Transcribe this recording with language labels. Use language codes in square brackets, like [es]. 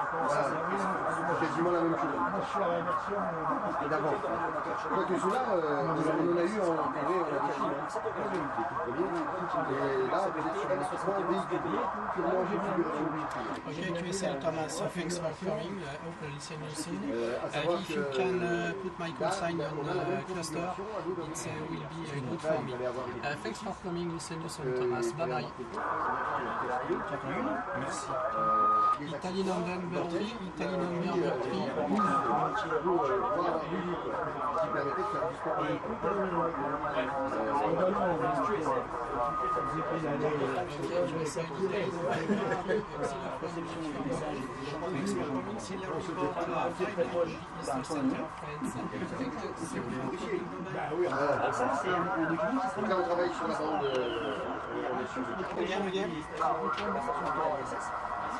[fr] Voilà, c'est quasiment la même chose. Moi, je suis à la version d'avant. Quoique ceux-là, on en a eu en TV, on a des films. Et là, peut-être sur un équipement véhiculé, purement configuration véhicule. [en] Okay, QSL Thomas, thanks for coming. I hope you listen you soon. If you can put my call sign on the cluster, it will be good for me. Thanks for coming, listen you soon, Thomas. Bye bye. Merci. Italy number 3, Italy number 3. [fr] Qui permettait de faire du sport olympique. Donc là on travaille sur la bande, on est sur le